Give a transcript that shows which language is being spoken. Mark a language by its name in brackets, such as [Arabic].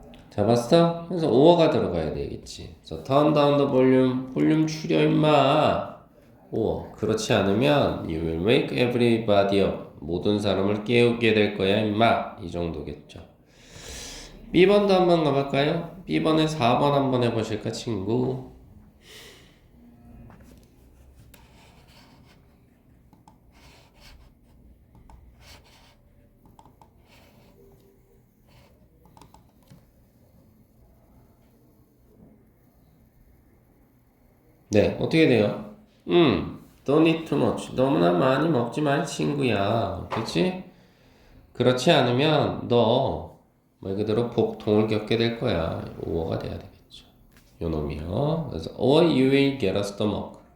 [Korean] 잡았어? 그래서 5어가 들어가야 되겠지. 그래서 [English] turn down the volume. [Korean] 볼륨 줄여 임마. 5어. 그렇지 않으면 [English] you will wake everybody up. [Korean] 모든 사람을 깨우게 될 거야 임마. 이 정도겠죠. B번도 한번 가볼까요? B번에 4번 한번 해보실까 친구? 네, 어떻게 돼요? [English] don't eat too much. [Korean] 너무나 많이 먹지 말 친구야. 그렇지? 그렇지 않으면 너 말 그대로 복통을 겪게 될 거야. 5어가 돼야 되겠죠. 요 놈이요. 그래서 [English] or you will get a stomach.